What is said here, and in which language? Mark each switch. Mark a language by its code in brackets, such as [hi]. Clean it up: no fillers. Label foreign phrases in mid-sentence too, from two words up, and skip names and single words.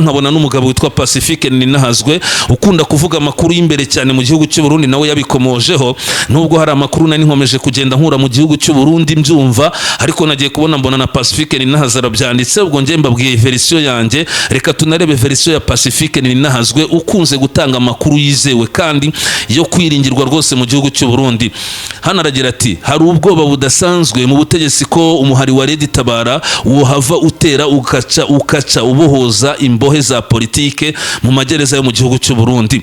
[rw] Nkabona n'umugabo witwa Pacifique Ninahazwe ukunda kuvuga amakuru y'imbere cyane mu gihugu cy'u Burundi, nawe yabikomojeho. Nubwo hari amakuru nari nkomeje kugenda nkura mu gihugu cy'u Burundi mbyumva, ariko nagiye kubona mbona na Pacifique Ninahazwe arabyanditse. Ubwo ngiye mbabwiye version yanjye, reka tunarebe version ya Pacifique Ninahazwe ukunze gutanga amakuru yizewe kandi yo kwiringirwa rwose mu gihugu cy'u Burundi. Hano aragira ati hari ubwoba budasanzwe mu butegetsi ko umuhari wa Red-Tabara wohava utera ukaca ubohoza imbohe za politike mu magereza yo mu gihugu cy'u Burundi.